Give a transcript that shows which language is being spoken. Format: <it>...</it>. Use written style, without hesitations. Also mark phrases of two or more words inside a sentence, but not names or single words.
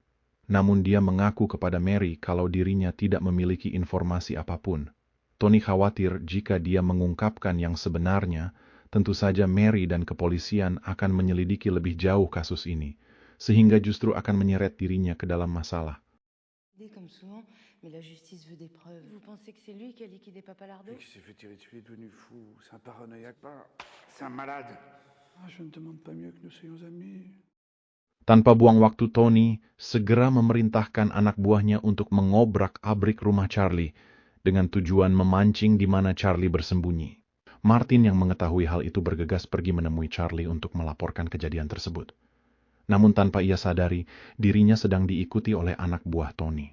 <id>Namun dia mengaku kepada Mary kalau dirinya tidak memiliki informasi apapun. Tony khawatir jika dia mengungkapkan yang sebenarnya, tentu saja Mary dan kepolisian akan menyelidiki lebih jauh kasus ini, sehingga justru akan menyeret dirinya ke dalam masalah.</id> <fr>Comme souvent, mais la justice veut des preuves. Vous pensez que c'est lui qui a liquidé Papa Lardo? Il s'est fait tirer dessus, il est devenu fou. C'est un paranoïaque, pas. C'est un malade. Ah, je ne demande pas mieux que nous soyons amis.</fr> <id>Tanpa buang waktu, Tony segera memerintahkan anak buahnya untuk mengobrak-abrik rumah Charlie dengan tujuan memancing di mana Charlie bersembunyi. Martin yang mengetahui hal itu bergegas pergi menemui Charlie untuk melaporkan kejadian tersebut. Namun tanpa ia sadari, dirinya sedang diikuti oleh anak buah Tony.</id>